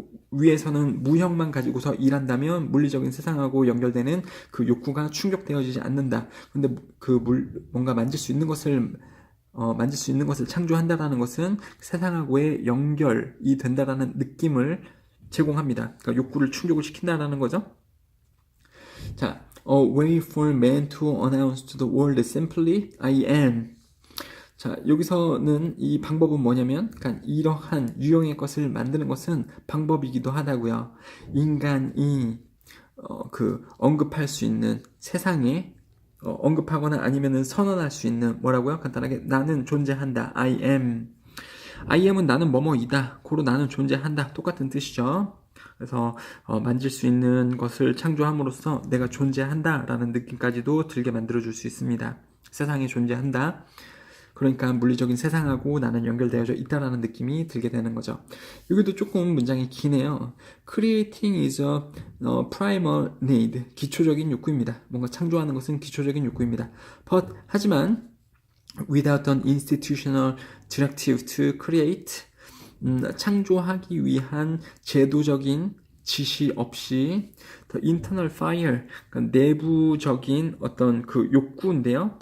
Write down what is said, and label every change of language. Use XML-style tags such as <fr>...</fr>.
<ko>위에서는 무형만 가지고서 일한다면 물리적인 세상하고 연결되는 그 욕구가 충족되어지지 않는다. 근데 뭔가 만질 수 있는 것을 창조한다라는 것은 세상하고의 연결이 된다라는 느낌을 제공합니다. 그러니까 욕구를 충족을 시킨다라는 거죠.</ko> <en>자, a way for man to announce to the world simply I am.</en> <ko>자, 여기서는 이 방법은 뭐냐면, 그러니까 이러한 유형의 것을 만드는 것은 방법이기도 하다고요. 인간이 언급할 수 있는 세상에 언급하거나 아니면은 선언할 수 있는 뭐라고요? 간단하게 나는 존재한다.</ko> <en>I am. I am</en> <ko>은 나는 뭐뭐이다. 고로 나는 존재한다. 똑같은 뜻이죠. 그래서 만질 수 있는 것을 창조함으로써 내가 존재한다라는 느낌까지도 들게 만들어줄 수 있습니다. 세상에 존재한다. 그러니까 물리적인 세상하고 나는 연결되어져 있다라는 느낌이 들게 되는 거죠. 여기도 조금 문장이 기네요.</ko> <en>Creating is a primal need.</en> <ko>기초적인 욕구입니다. 뭔가 창조하는 것은 기초적인 욕구입니다. 하지만</ko> <en>without an institutional directive to create,</en> <ko>창조하기 위한 제도적인 지시 없이</ko> <en>the internal fire,</en> <ko>그러니까 내부적인 어떤 그 욕구인데요.</ko>